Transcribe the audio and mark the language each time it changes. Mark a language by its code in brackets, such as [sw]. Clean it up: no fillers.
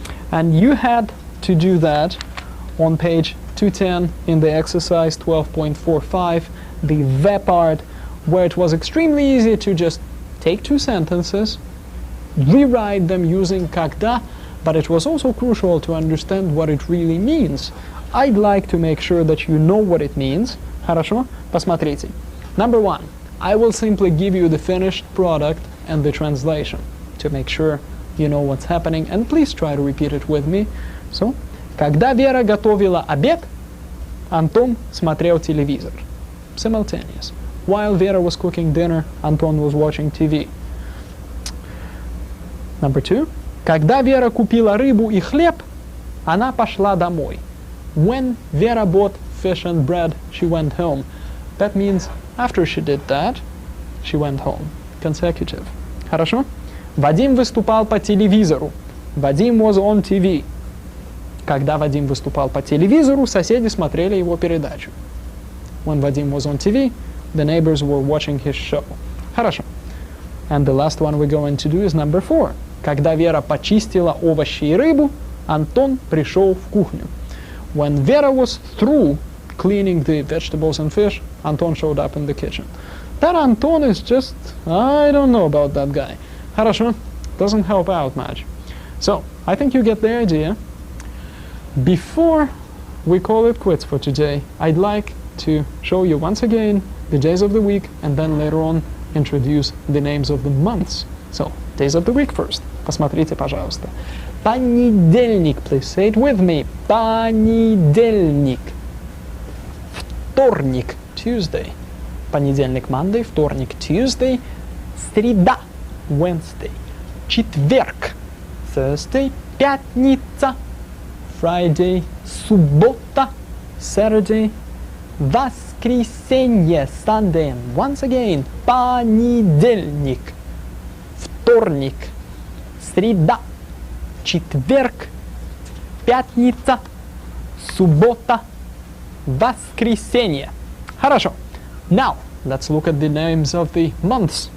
[en] And you had to do that on page 210 in the exercise 12.45, the the part, where it was extremely easy to just take two sentences, rewrite them using когда, but it was also crucial to understand what it really means. I'd like to make sure that you know what it means. [ru] Хорошо? Посмотрите. [en] Number one, I will simply give you the finished product and the translation to make sure you know what's happening, and please try to repeat it with me. [ru] So, когда Вера готовила обед, Антон смотрел телевизор. [en] Simultaneous. While Vera was cooking dinner, Anton was watching TV. Number two, [ru] когда Вера купила рыбу и хлеб, она пошла домой. [en] When Vera bought fish and bread, she went home. That means after she did that, she went home. Consecutive. [ru] Хорошо? Вадим выступал по телевизору. [en] Вадим was on TV. [ru] Когда Вадим выступал по телевизору, соседи смотрели его передачу. [en] When Vadim was on TV, the neighbors were watching his show. [ru] Хорошо. [en] And the last one we're going to do is number 4. [ru] Когда Вера почистила овощи и рыбу, Антон пришел в кухню. [en] When Vera was through cleaning the vegetables and fish, Anton showed up in the kitchen. That Anton is just, I don't know about that guy. [ru] Хорошо? [en] Doesn't help out much. So, I think you get the idea. Before we call it quits for today, I'd like to show you once again the days of the week and then later on introduce the names of the months So, days of the week first. [ru] Посмотрите, пожалуйста. [en] Понедельник, please say it with me. [ru] Понедельник. [en] Вторник, Tuesday. Понедельник, Monday. Вторник, Tuesday. Среда, Wednesday. Четверг, Thursday. Пятница, Friday. Суббота, Saturday. Воскресенье, Sunday. And once again, понедельник. [ru] Вторник, среда, четверг, пятница, суббота, воскресенье. Хорошо. [en] Now, let's look at the names of the months.